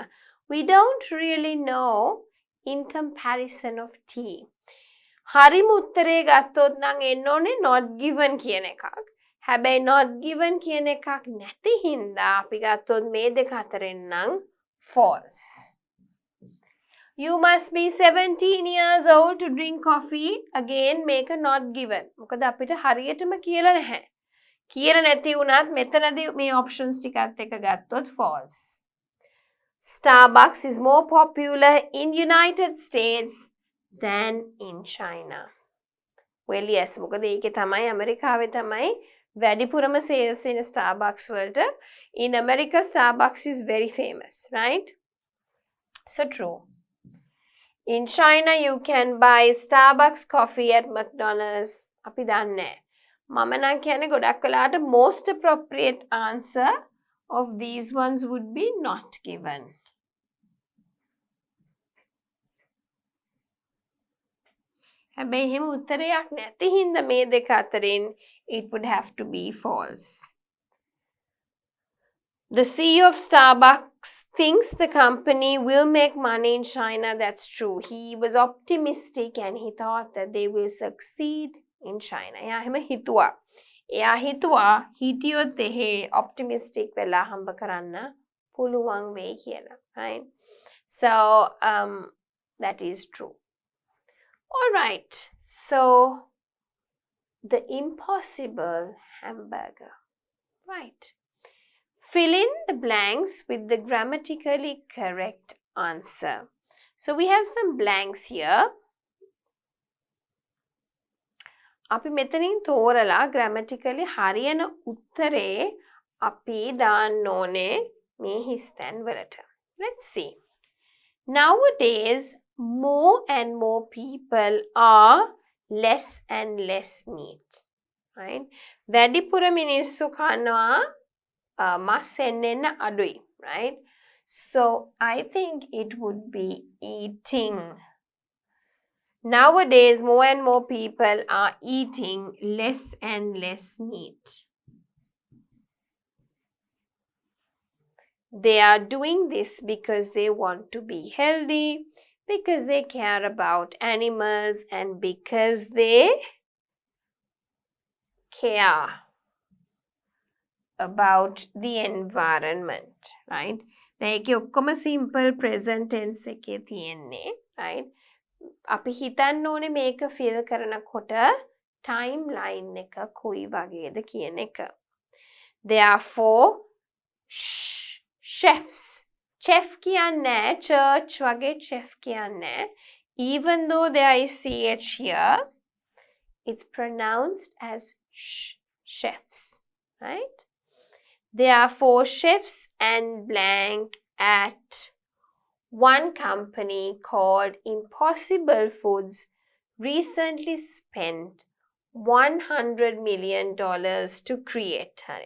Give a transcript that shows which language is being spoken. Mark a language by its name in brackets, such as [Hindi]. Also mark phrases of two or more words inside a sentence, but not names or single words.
[English] We don't really know in comparison of tea. [Sinhala] හරිම උත්තරේ ගත්තොත් නම් එන්න ඕනේ [English] not given [Sinhala] කියන එකක්. හැබැයි [English] not given [Sinhala] කියන එකක් නැති හින්දා අපි ගත්තොත් මේ දෙක අතරින් නම් false. [English] You must be 17 years old to drink coffee. Again, make a not given. [Sinhala] මොකද අපිට හරියටම කියලා නැහැ. කියලා නැති වුණත් මෙතනදී මේ options ටිකත් එක ගත්තොත් false. [English] Starbucks is more popular in United States than in China. Well, yes, [Sinhala] මොකද ඒකේ තමයි ඇමරිකාවේ තමයි වැඩිපුරම [English] sales in Starbucks [Sinhala] වලට. [English] In America, Starbucks is very famous, right? So true. In China, you can buy Starbucks coffee at McDonald's. [Sinhala] අපි දන්නේ. මම නම් කියන්නේ ගොඩක් වෙලාවට [English] most appropriate answer of these ones would be not given. [Sinhala] හැබැයි එහෙම උත්තරයක් නැති හින්දා මේ දෙක අතරින් [English] it would have to be false. The CEO of Starbucks thinks the company will make money in China. That's true. He was optimistic and he thought that they will succeed in China. [Sinhala] එයා එහෙම හිතුවා. එයා හිතුවා හිටියොත් එහෙ optimistic වෙලා හම්බ කරන්න පුළුවන් වෙයි කියලා. [English] Right? So, that is true. All right. So, the impossible hamburger. Right. Fill in the blanks with the grammatically correct answer. So we have some blanks here. [Sinhala] අපි මෙතනින් තෝරලා grammatically හරියන උත්තරේ අපි දාන්න ඕනේ මේ හිස්තැන් වලට. [English] Let's see. Nowadays, more and more people are less and less meat. Right? [Sinhala] වැඩිපුර මිනිස්සු කනවා මස් එන්න අඩුයි, [English] right? So I think it would be eating. Nowadays, more and more people are eating less and less meat. They are doing this because they want to be healthy, because they care about animals, and because they care about the environment, right? [Sinhala] ඒකේ ඔක්කොම [English] simple present tense [Sinhala] එකේ තියෙන්නේ, right? අපි හිතන්න ඕනේ මේක fill කරනකොට timeline එක කොයි වගේද කියන එක. [English] Therefore, chefs. [Sinhala] Chef කියන්නේ church වගේ chef කියන්නේ. [English] Even though there is ch here, it's pronounced as chefs, right? There are 4 chefs and blank at one company called Impossible Foods recently spent $100 million to create honey.